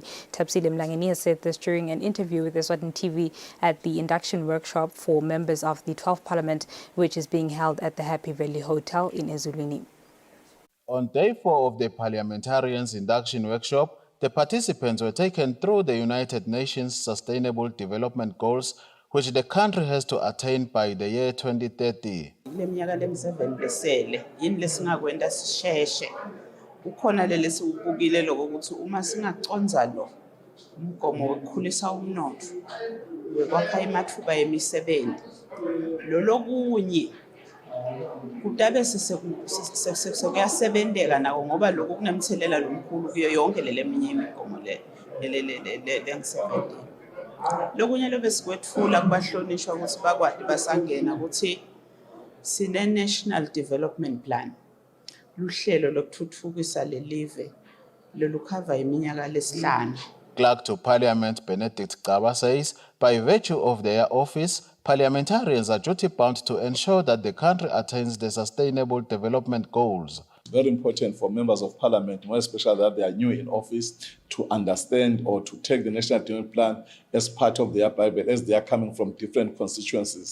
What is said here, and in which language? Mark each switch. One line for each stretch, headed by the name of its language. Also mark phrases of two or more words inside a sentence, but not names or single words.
English: Thabisile Mlangeni has said this during an interview with Eswatini TV at the induction workshop for members of the 12th Parliament, which is being held at the Happy Valley Hotel in Eswatini. On day 4 of the Parliamentarians' induction workshop, the participants were taken through the United Nations Sustainable Development Goals, which the country has to attain by the year 2030.
Swati: Leminyaka lemi-7 besele yini lesingakwenda sisheshe ukhona leli siwubukile lokho ukuthi uma singaconza lo umgomo wokukhulisa umnotho wekwakha amathuba emisebenzi lolokunye kutabe sekuyasebenzeka nako ngoba lokhu kunemthelela lomkhulu kuyo yonke leminye imigomo lengisebenzile. Lokunye lobe sikwethula kubahlonishwa ukuthi bakwadi basangena ukuthi sine National Development Plan luhlelo lokuthuthukisa lelive lolukhava iminyaka lesihlanu.
English: Clerk to Parliament Benedict Gaba says, by virtue of their office, parliamentarians are duty-bound to ensure that the country attains the Sustainable Development Goals. It's very important for members of Parliament, more especially that they are new in office, to understand or to take the National Development Plan as part of their Bible, as they are coming from different constituencies.